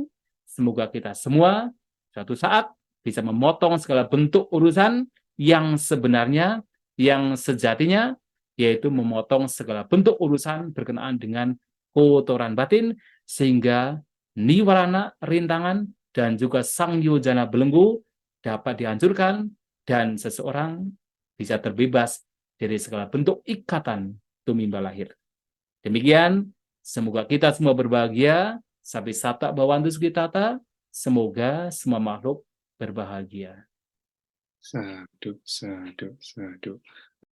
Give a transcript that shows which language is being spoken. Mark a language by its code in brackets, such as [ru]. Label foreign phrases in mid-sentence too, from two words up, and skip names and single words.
[id] Semoga kita semua suatu saat bisa memotong segala bentuk urusan yang sebenarnya, yang sejatinya, yaitu memotong segala bentuk urusan berkenaan dengan kotoran batin, sehingga niwarana, rintangan, dan juga sangyojana belenggu dapat dihancurkan, dan seseorang bisa terbebas dari segala bentuk ikatan tumimba lahir. Demikian, semoga kita semua berbahagia. [pi] Sampai sata bawantu sugitata. [id] Semoga semua makhluk berbahagia. [pi] Sadhu, sadhu, sadhu.